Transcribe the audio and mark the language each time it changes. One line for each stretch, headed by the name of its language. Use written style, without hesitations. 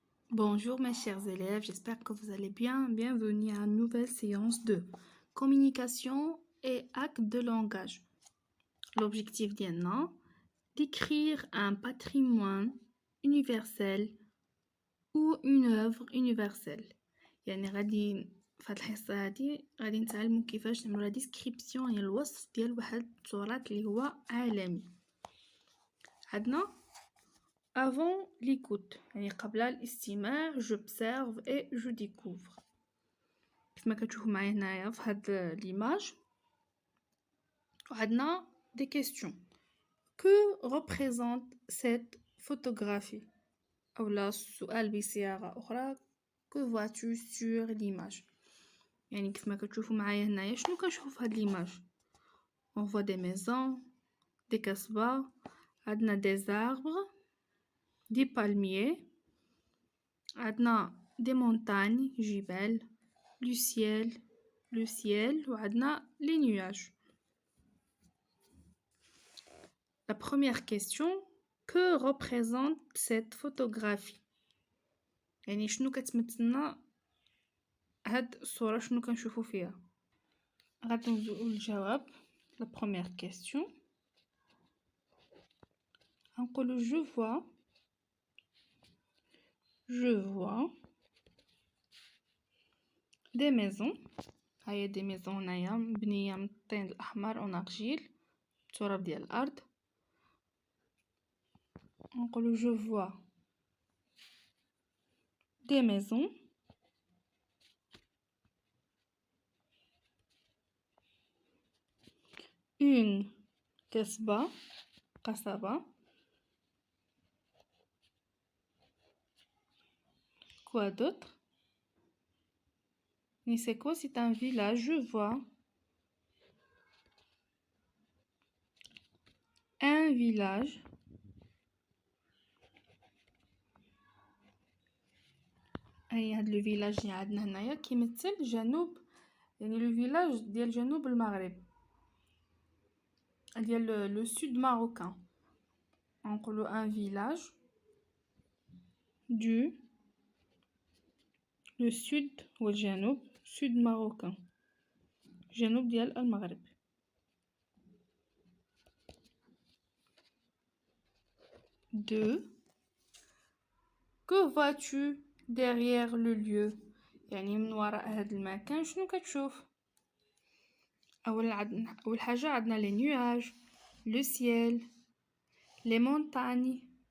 French: Bonjour mes chers élèves, j'espère que vous allez bien. Bienvenue à une nouvelle séance de communication et acte de langage. L'objectif d'Yanna, d'écrire un patrimoine universel ou une œuvre universelle.
Arabic: يعني غادي في هاد الحصة هادي غادي نتعلموا كيفاش نعملوا لا ديسكريبسيون يعني الوصف ديال واحد التراث اللي هو عالمي. عندنا
French: avant l'écoute
Arabic: يعني قبل الاستماع
French: j'observe et je découvre.
Arabic: كما كتشوفوا معايا هنايا في هاد ليماج وعندنا
French: des questions. Que représente cette photographie؟
Arabic: أولا السؤال بصياغة أخرى
French: que vois-tu sur l'image؟
Arabic: يعني كما كتشوفوا معايا هنايا شنو كنشوفوا في هاد ليماج؟
French: on voit des maisons, des كسبة، عندنا des arbres, des palmiers، عندنا des montagnes
Arabic: جبال،
French: le ciel
Arabic: وعندنا
French: les nuages. La première question, que représente cette photographie؟
Arabic: يعني شنو كتمثلنا هاد الصورة، شنو كنشوفو فيها؟ غادي نبداو الجواب.
French: La première question
Arabic: غنقولو
French: je vois des maisons.
Arabic: هاهي دي ميزون هنايا مبنية من الطين الأحمر أو نارجيل، التراب ديال الأرض. نقولو
French: je vois des maisons une قصبة quoi d'autre؟ Mais c'est quoi? C'est un village. Je vois un village
Arabic: أي هاد لو فيلاج اللي عندنا هنايا كيمثل جنوب، يعني لو فيلاج ديال جنوب المغرب ديال لو سود ماروكان. نقولو ان فيلاج دو لو سود هو الجنوب، سود ماروكان جنوب ديال المغرب.
French: deux que vois-tu derrière le lieu؟
Arabic: يعني من وراء هاد المكان شنو كتشوف؟ أول حاجة عندنا
French: les nuages, le ciel, les montagnes.